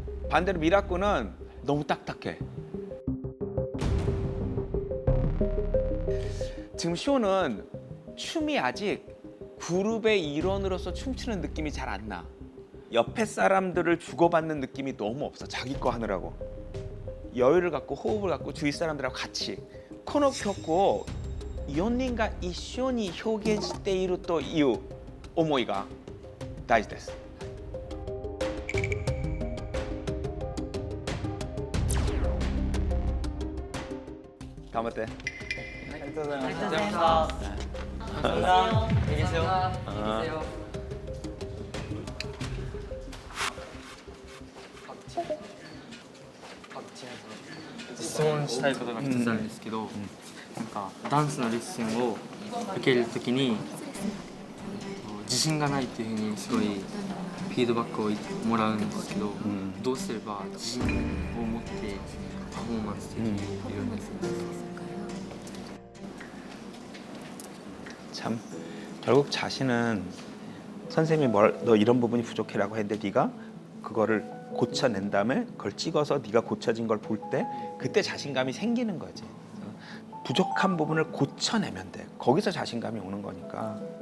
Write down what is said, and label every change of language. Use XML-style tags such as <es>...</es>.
<ko>반대로 미라꾸는 너무 딱딱해. 지금 쇼는 춤이 아직 그룹의 일원으로서 춤추는 느낌이 잘 안 나. 옆에 사람들을 주고받는 느낌이 너무 없어. 자기 거 하느라고. 여유를 갖고 호흡을 갖고 주위 사람들하고 같이 코너 켰고</ko> <ja>4人が一緒に表現しているという思いが大事です。頑張って。ありがとうございました。</ja> <ko>안녕히 계세요.</ko> <ja>質問したいことが一つあるんですけど、なんかダンスのレッスンを受けるときに自信がないっていうふうにすごいフィードバックをもらうんですけど、どうすれば自信を持ってパフォーマンス的にいるんですか？</ja> <ko>참 결국 자신은 선생님이 너 이런 부분이 부족해라고 했는데 네가 그거를 고쳐낸 다음에 그걸 찍어서 네가 고쳐진 걸 볼 때 그때 자신감이 생기는 거지. 부족한 부분을 고쳐내면 돼. 거기서 자신감이 오는 거니까.</ko>